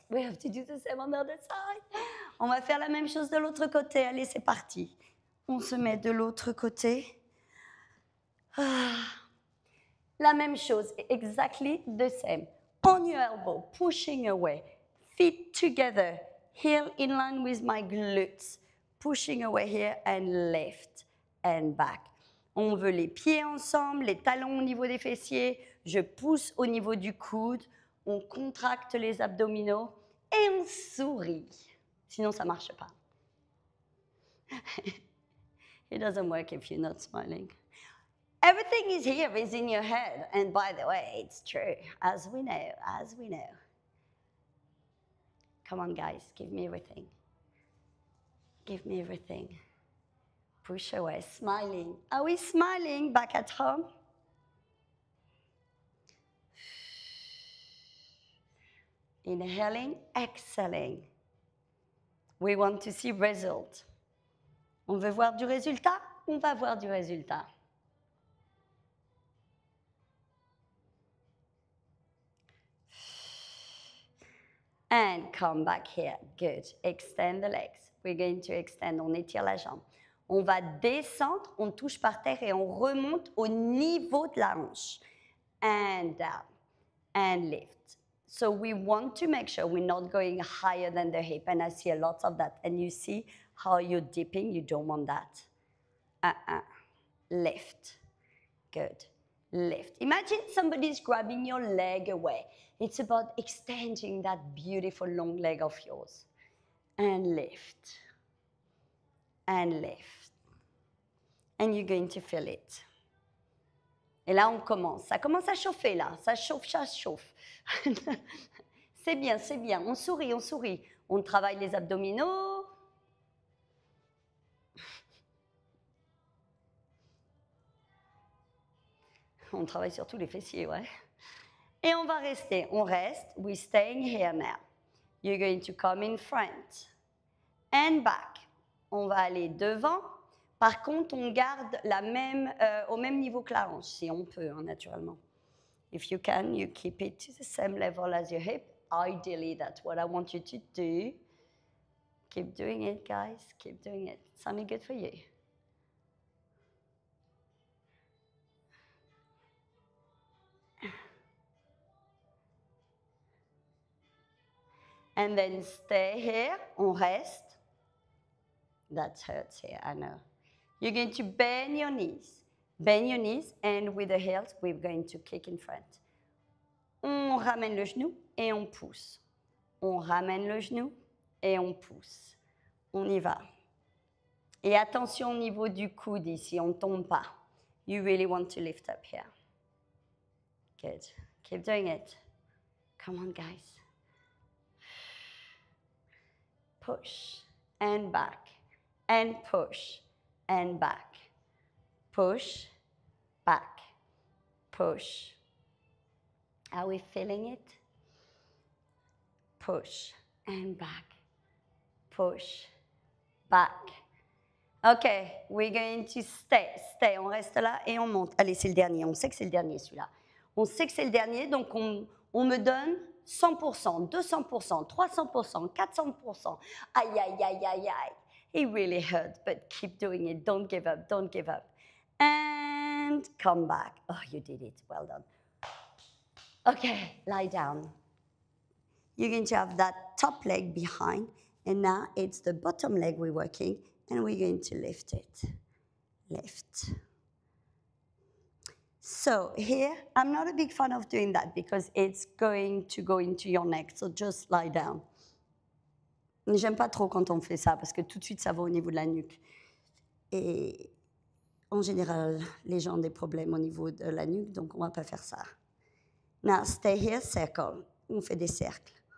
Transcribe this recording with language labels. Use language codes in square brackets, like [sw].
[en] We have to do the same on the other side. [fr] On va faire la même chose de l'autre côté. Allez, c'est parti. On se met de l'autre côté. La même chose, [en] exactly the same. On your elbow, pushing away. Feet together, heel in line with my glutes. Pushing away here and lift and back. [fr] On veut les pieds ensemble, les talons au niveau des fessiers. Je pousse au niveau du coude. On contracte les abdominaux et on sourit. Sinon, ça ne marche pas. [en] It doesn't work if you're not smiling. Everything is here, is in your head. And by the way, it's true, as we know, as we know. Come on, guys, give me everything. Give me everything. Push away, smiling. Are we smiling back at home? Inhaling, exhaling. We want to see result. [fr] On veut voir du résultat? On va voir du résultat. [en] And come back here. Good. Extend the legs. We're going to extend. [fr] On étire la jambe. On va descendre, on touche par terre et on remonte au niveau de la hanche. [en] And down. And lift. So we want to make sure we're not going higher than the hip. And I see a lot of that. And you see how you're dipping. You don't want that. Lift. Good. Lift. Imagine somebody's grabbing your leg away. It's about extending that beautiful long leg of yours. And lift. And lift. And you're going to feel it. [fr] Et là, on commence. Ça commence à chauffer, là. Ça chauffe, ça chauffe. C'est bien, c'est bien. On sourit, on sourit. On travaille les abdominaux. On travaille surtout les fessiers, ouais. Et on va rester. On reste. [en] We're staying here now. You're going to come in front. And back. [fr] On va aller devant. Par contre, on garde la même, au même niveau que la hanche, si on peut, hein, naturellement. [en] If you can, you keep it to the same level as your hip. ideally, that's what I want you to do. Keep doing it, guys. Keep doing it. It's only good for you. And then stay here. [fr] On reste. [en] That hurts here, I know. You're going to bend your knees. Bend your knees, and with the heels, we're going to kick in front. [fr] On ramène le genou et on pousse. On ramène le genou et on pousse. On y va. Et attention au niveau du coude ici, on ne tombe pas. [en] You really want to lift up here. Good. Keep doing it. Come on, guys. Push and back and push and back. Push, back, push. Are we feeling it? Push and back, push, back. Okay, we're going to stay. [fr] On reste là et on monte. Allez, c'est le dernier. On sait que c'est le dernier, celui-là. On sait que c'est le dernier, donc on me donne 100%, 200%, 300%, 400%. Aïe, aïe, aïe, aïe, aïe. [en] It really hurts, but keep doing it. Don't give up, don't give up. And come back. Oh, you did it. Well done. Okay, lie down. You're going to have that top leg behind, and now it's the bottom leg we're working, and we're going to lift it. Lift. So here, I'm not a big fan of doing that because it's going to go into your neck, so just lie down. [fr] J'aime pas trop quand on fait ça parce que tout de suite, ça va au niveau de la nuque. Et en général, les gens ont des problèmes au niveau de la nuque, donc on va pas faire ça. [en] Now, stay here, circle. [fr] On fait des cercles.